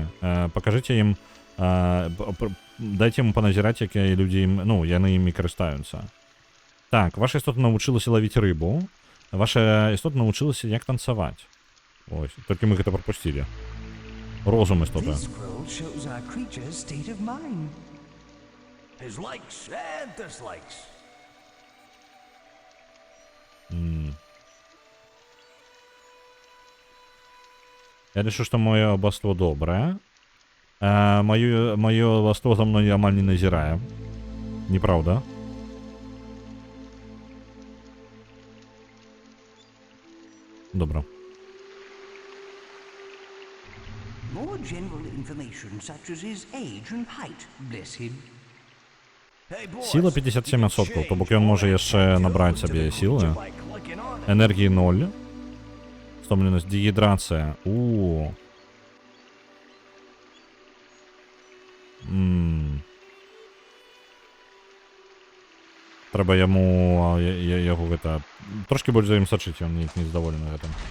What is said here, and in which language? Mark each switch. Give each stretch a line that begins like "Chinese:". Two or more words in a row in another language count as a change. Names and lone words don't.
Belarusian: Пакажыце ім, дайце яму паназіраць, якія людзі, ну, яны імі карыстаюцца. Так, ваша істота навучылася лавіць рыбу. Ваша істота навучылася, як танцаваць. Ось, толькі мы гэта прапусцілі. Розум істота.
English: This scroll shows our creature's state of mind. His likes and dislikes.
Belarusian: Я лічу, што моё абаство добрае. Маё абаство за мной амаль не назірае. Неправда? Добра.
English: More general information such as his age and height, bless him. Hey, boys,
Belarusian: Сіла 57%, то бок ён можа яшчэ набраць сабе сілы.
English: by clicking on it.
Belarusian: Энергії 0. Стомленасць, дегідрацыя. Трэба яму яго гэта трошки больш за ім сачыць, ён не задаволены гэтым.